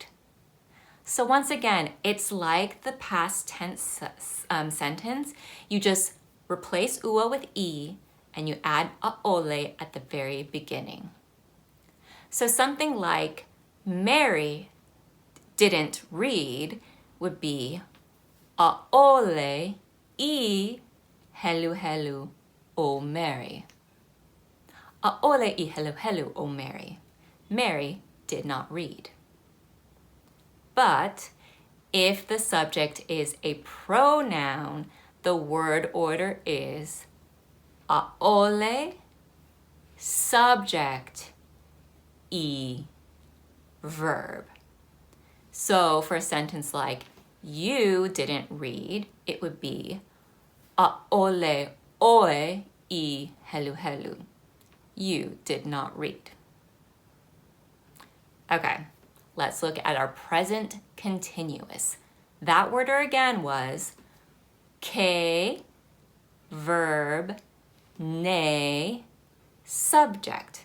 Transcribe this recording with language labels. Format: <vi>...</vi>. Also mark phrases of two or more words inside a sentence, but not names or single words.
<en>So once again, it's like the past tense sentence. You just replace ua with e, and you add a'ole at the very beginning. So something like Mary didn't read would be</en> <haw>a'ole I helu helu o Mary. A'ole I helu helu o Mary.</haw> <en>Mary did not read. But if the subject is a pronoun, the word order is a'ole, subject, I, verb. So for a sentence like you didn't read, it would be</en> <haw>a'ole oe I helu helu.</haw> <en>You did not read. Okay, let's look at our present continuous. That word again was ke verb, ne, subject.</en>